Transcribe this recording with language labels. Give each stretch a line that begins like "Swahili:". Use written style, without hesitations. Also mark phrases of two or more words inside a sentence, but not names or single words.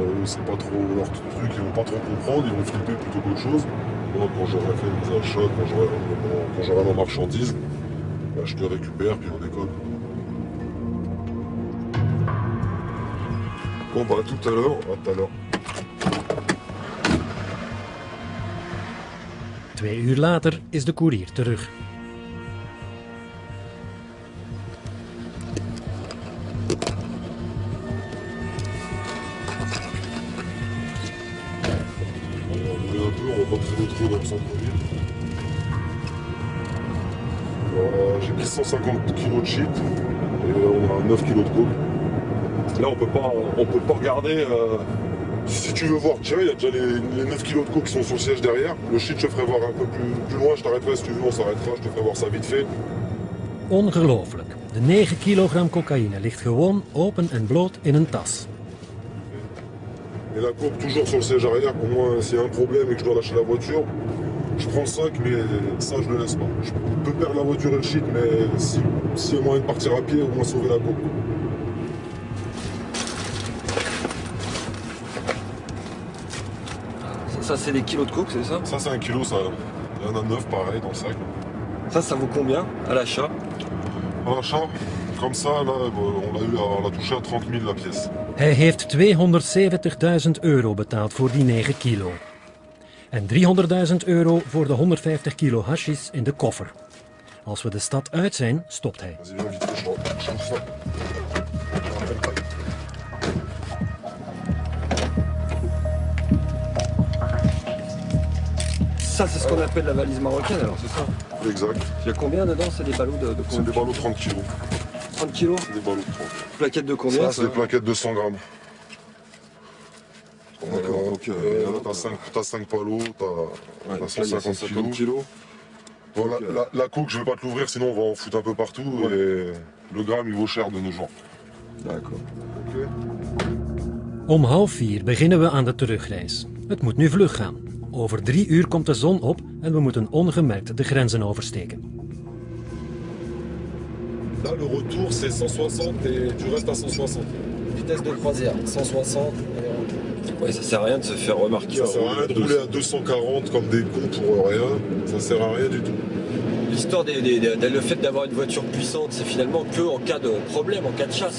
French: Eux, c'est pas trop leur truc, ils vont pas trop comprendre, ils vont flipper plutôt qu'autre chose. Moi, quand j'aurai fait mes achats, quand j'aurai ma marchandise, bah, je te récupère puis on décolle. Bon, bah, à tout à l'heure. À tout à l'heure.
Dutch: 2 uur later is de koerier terug.
French: Un peu, on va pas traîner trop dans le centre-ville. J'ai pris 150 kg de shit et on a 9 kg de coke. Là, on peut pas regarder. Si tu veux voir, tiens, il y a déjà les 9 kg de coke qui sont sur le siège derrière. Le shit, je te ferai voir un peu plus loin. Je t'arrêterai si tu veux, on s'arrêtera. Je te ferai voir ça vite fait.
Dutch: Ongelooflijk. De 9 kilogram cocaïne ligt gewoon open en bloot in een tas.
French: Et la coke toujours sur le siège arrière, pour moi, s'il y a un problème et que je dois lâcher la voiture, je prends le sac, mais ça, je le laisse pas. Je peux perdre la voiture et le shit, mais s'il y a moyen de partir à pied, au moins sauver la coke. Ça c'est des kilos de coke, c'est ça? Ça, c'est 1 kilo, ça. Il y en a 9, pareil, dans le sac. Ça vaut combien à l'achat? À l'achat, comme ça, là, on l'a touché à 30 000 la pièce.
Dutch: Hij heeft €270.000 betaald voor die 9 kilo. En €300.000 voor de 150 kilo hashis in de koffer. Als we de stad uit zijn, stopt hij.
French: Vas-y, viens vite, je trouve ça. Ça c'est ce qu'on appelle la valise marocaine alors, c'est ça? Exact. Il y a combien dedans? C'est des ballots de C'est combien? des ballots 30 kilos. 30 kilos? C'est des ballots de 30. Plaquettes de combien? Ça, c'est des plaquettes de 100 grammes. D'accord, donc t'as 5 palos, t'as 150 kilos. kilos. Bon, la coke, je vais pas te l'ouvrir, sinon on va en foutre un peu partout. Ouais. Le gramme, il vaut cher de nos jours. D'accord. Ok.
Dutch: Om 3:30 beginnen we aan de terugreis. Het moet nu vlug gaan. Over 3 uur komt de zon op en we moeten ongemerkt de grenzen oversteken.
French: Là, le retour, c'est 160 et tu restes à 160. Vitesse de croisière, 160. Ouais, ça sert à rien de se faire remarquer. Ça sert à rien de rouler à 240 comme des cons pour rien. Ça sert à rien du tout. L'histoire le fait d'avoir une voiture puissante, c'est finalement que en cas de problème, en cas de chasse.